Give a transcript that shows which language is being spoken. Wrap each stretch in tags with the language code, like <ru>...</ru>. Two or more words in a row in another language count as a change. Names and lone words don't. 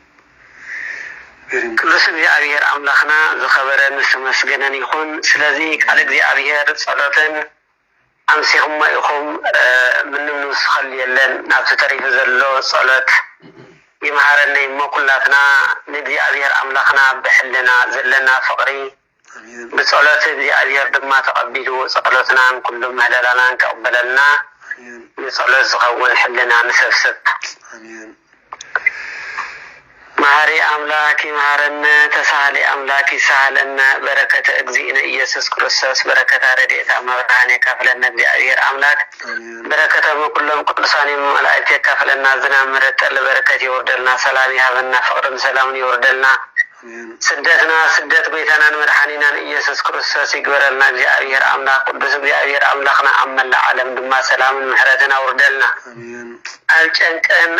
<ti>ቅዱስ እግዚአብሔር ኣምላኽና ዝኸበረን ዝተመስገነን ይኹን። ስለዚ ቃል እግዚአብሔር ጸሎትን ኣምሲኹም ኢኹም ምንም ንውስኸል የለን። ናብቲ ተሪፉ ዘሎ ጸሎት ይመሃረና እሞ ኩላትና ንእግዚአብሔር ኣምላኽና ብሕልና ዘለና ፍቕሪ ብጸሎት እግዚአብሔር ድማ ተቐቢሉ ጸሎትናን ኩሉ ምህለላናን ከቕበለልና ንጸሎት ዝኸውን ሕልና ንሰብስብ።</ti> <gez>መሐሪ አምላክ ይመሃረነ፣ ተሳሃሊ አምላክ ይሳሃለነ።</gez> <ti>በረከተ እግዚእነ ኢየሱስ ክርስቶስ በረከተ ረድኤታ መብርሃን የካፍለነ እግዚአብሔር አምላክ በረከተ ኩሎም ቅዱሳን መላእክት የካፍለና ዝናብ ምሕረት በረከት ይወርደልና፣ ሰላም ይሃበና፣ ፍቅርን ሰላምን ይወርደልና። ስደትና ስደት ቤተናን መድኃኒናን ኢየሱስ ክርስቶስ ይግበረልና። እግዚአብሔር አምላክ ቅዱስ እግዚአብሔር አምላክና አመላ ዓለም ድማ ሰላምን ምሕረትን አውርደልና። አልጨንቀን</ti>